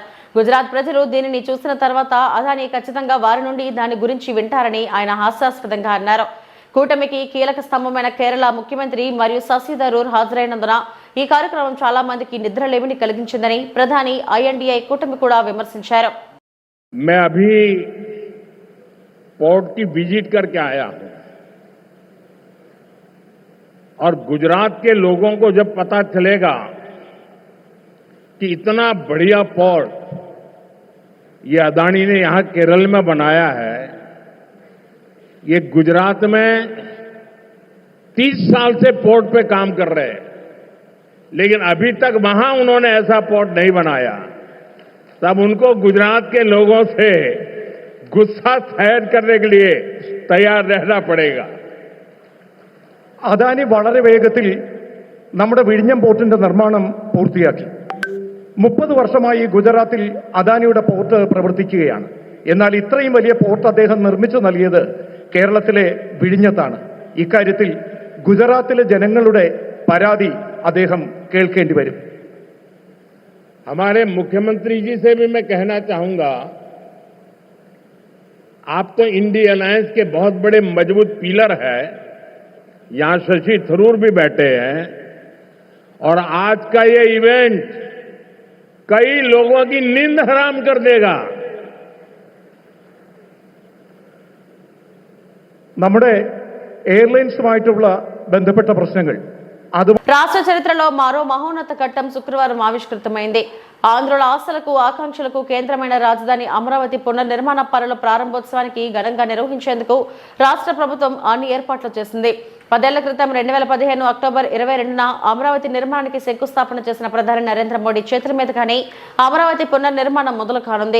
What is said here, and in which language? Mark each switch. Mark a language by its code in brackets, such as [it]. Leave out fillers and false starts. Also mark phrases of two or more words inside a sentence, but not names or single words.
[te] గుజరాత్ ప్రజలు దీనిని చూసిన తర్వాత అదాని ఖచ్చితంగా వారి నుండి దాని గురించి వింటారని ఆయన హాస్యాస్పదంగా అన్నారు. కూటమికి కీలక స్తంభమైన కేరళ ముఖ్యమంత్రి మరియు శశి థరూర్ హాజరైనందున ఈ కార్యక్రమం చాలా మందికి నిద్రలేమిని కలిగించిందని ప్రధాని ఐఎన్డీఐ కూటమి కూడా విమర్శించారు. [hi] मैं अभी पोर्ट की विजिट करके आया हूं और गुजरात के लोगों को जब पता चलेगा कि इतना बढ़िया पोर्ट ये अदानी ने यहां केरल में बनाया है, ये गुजरात में 30 साल से पोर्ट पे काम कर रहे हैं, लेकिन अभी तक वहां उन्होंने ऐसा पोर्ट नहीं बनाया, तब उनको गुजरात के लोगों से गुस्सा सहन करने के लिए तैयार रहना पड़ेगा. [ml] അദാനി വളരെ വേഗത്തിൽ നമ്മുടെ വിഴിഞ്ഞം പോർട്ടിന്റെ നിർമ്മാണം പൂർത്തിയാക്കി. 30 വർഷമായി ഗുജറാത്തിൽ അദാനിയുടെ പോർട്ട് പ്രവർത്തിക്കുകയാണ്. എന്നാൽ ഇത്രയും വലിയ പോർട്ട് അദ്ദേഹം നിർമ്മിച്ചു നൽകിയത് കേരളത്തിലെ വിഴിഞ്ഞത്താണ്. ഇക്കാര്യത്തിൽ ഗുജറാത്തിലെ ജനങ്ങളുടെ പരാതി അദ്ദേഹം കേൾക്കേണ്ടി വരും. [hi] हमारे मुख्यमंत्री जी से भी मैं कहना चाहूंगा, आप तो इंडी अलायंस के बहुत बड़े मजबूत पिलर है. यहां शशि थरूर भी बैठे हैं और आज का ये इवेंट कई लोगों की नींद हराम कर देगा. [ml] നമ്മുടെ എയർലൈൻസുമായിട്ടുള്ള ബന്ധപ്പെട്ട പ്രശ്നങ്ങൾ [te] రాష్ట్ర చరిత్రలో మరో మహోన్నత ఘట్టం శుక్రవారం ఆవిష్కృతమైంది. ఆంధ్రుల ఆశలకు ఆకాంక్షలకు కేంద్రమైన రాజధాని అమరావతి పునర్నిర్మాణ పనుల ప్రారంభోత్సవానికి ఘనంగా నిర్వహించేందుకు రాష్ట్ర ప్రభుత్వం అన్ని ఏర్పాట్లు చేసింది. 10 ఏళ్ల క్రితం 2015 అక్టోబర్ 22న అమరావతి నిర్మాణానికి శంకుస్థాపన చేసిన ప్రధాని నరేంద్ర మోడీ చేతుల మీదుగానే అమరావతి పునర్నిర్మాణం మొదలు కానుంది.